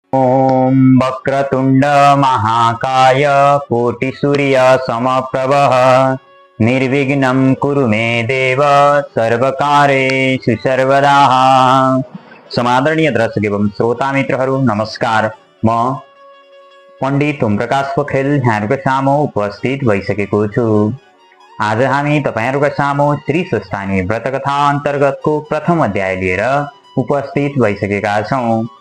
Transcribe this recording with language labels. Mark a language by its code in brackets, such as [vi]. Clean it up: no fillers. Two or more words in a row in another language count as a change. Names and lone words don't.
[sa] ॐ वक्रतुण्ड महाकाय कोटिसूर्य समप्रभः निर्विघ्नं कुरु मे देव सर्वकार्येषु सर्वदा। [ne] समादरणीय दर्शक एवं श्रोता मित्रहरू नमस्कार। म पण्डित ओमप्रकाश पोखरेल यहाँहरूका सामु उपस्थित भइसकेको छु। आज हामी तपाईहरुका सामु श्री स्वस्थानी व्रतकथा अन्तर्गतको प्रथम अध्याय लिएर उपस्थित भइसकेका छौं।